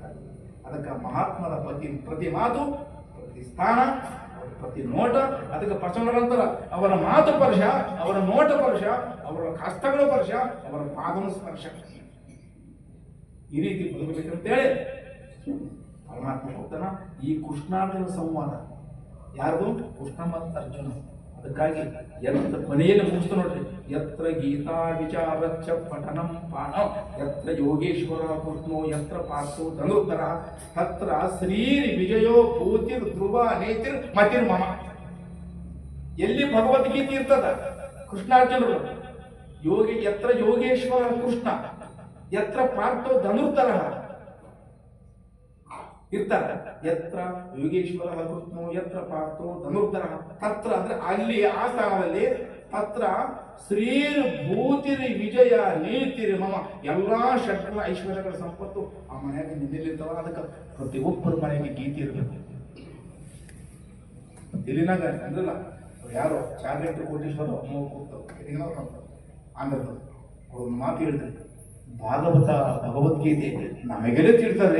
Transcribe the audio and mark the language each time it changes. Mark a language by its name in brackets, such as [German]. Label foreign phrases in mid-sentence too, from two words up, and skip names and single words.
[Kannada] ಅದಕ್ಕೆ ಮಹಾತ್ಮರ ಪ್ರತಿ ಮಾತು, ಪ್ರತಿ ಸ್ಥಾನ, ಪ್ರತಿ ನೋಟ, ಅದಕ್ಕೆ ಪ್ರಸಂಗರಂತರ ಅವರ ಮಾತು ಸ್ಪರ್ಶ, ಅವರ ನೋಟ ಸ್ಪರ್ಶ, ಅವರ ಕಷ್ಟಗಳ ಸ್ಪರ್ಶ, ಅವರ ಪಾದನ ಸ್ಪರ್ಶ. ಈ ರೀತಿ ಬದುಕಬೇಕಂತೇಳಿ ಪರಮಾತ್ಮ ಹೋಗ್ತಾನ. ಈ ಕೃಷ್ಣಾರ್ಜುನ ಸಂವಾದ ಯಾರ್ದು? ಕೃಷ್ಣ ಮತ್ತು ಅರ್ಜುನ. ಅದಕ್ಕಾಗಿ ಕೊನೆಯಲ್ಲಿ ಮುಗಿಸ್ತು ನೋಡ್ರಿ, [Sanskrit] ಯತ್ರ ಗೀತಾ ವಿಚಾರಚ್ಚ ಪಠನಂ ಪಾಣ ಯತ್ರ ಯೋಗೇಶ್ವರ ಕೃಷ್ಣೋ ಯತ್ರ ಪಾರ್ಥೋ ಧನುರ್ಧರ ತತ್ರ ಶ್ರೀರ್ ವಿಜಯೋ ಭೂತಿರ್ ಧ್ರುವ ನೇತಿರ್ ಮತಿರ್ ಮಮ. [Kannada] ಎಲ್ಲಿ ಭಗವದ್ಗೀತೆ ಇರ್ತದ ಕೃಷ್ಣಾರ್ಜುನರು [Sanskrit] ಯತ್ರ ಯೋಗೇಶ್ವರ ಕೃಷ್ಣ ಯತ್ರ ಪಾರ್ಥೋ ಧನುರ್ಧರ [Kannada] ಇರ್ತಾರೆ. [Sanskrit] ಯತ್ರ ಯೋಗೇಶ್ವರ ಕೃಷ್ಣೋ ಯತ್ರ ಪಾರ್ಥೋ ಧನುರ್ಧರ ತತ್ರ [Kannada] ಅಂದ್ರೆ ಅಲ್ಲಿ ಆ ಸ್ಥಾನದಲ್ಲಿ [Sanskrit] ತತ್ರ ಶ್ರೀರ್ ಭೂತಿರಿ ವಿಜಯ ನೀತಿರಿ ಮಮ. [Kannada] ಎಲ್ಲಾ ಷಡ್ಗಳ ಐಶ್ವರ್ಯಗಳ ಸಂಪತ್ತು ಆ ಮನೆಯಾಗ ನಿಂದಿರ್ತಾವ. ಅದಕ್ಕೆ ಪ್ರತಿಯೊಬ್ಬರ ಮನೆಗೆ ಗೀತೆ ಇರಬೇಕು. ಇಲ್ಲಿನಾಗ ಅಂದ್ರಲ್ಲ ಯಾರು ಚಾರ್ಲೆಟ್ ಕೋಟೀಶ್ವರ ಆಂಧ್ರದ ಅವ್ರ ಮಾತು ಹೇಳಿದ್ರು, ಭಾಗವತ ಭಗವದ್ಗೀತೆ ನಮಗೆಲ್ಲ ತಿಳ್ತಾರೆ.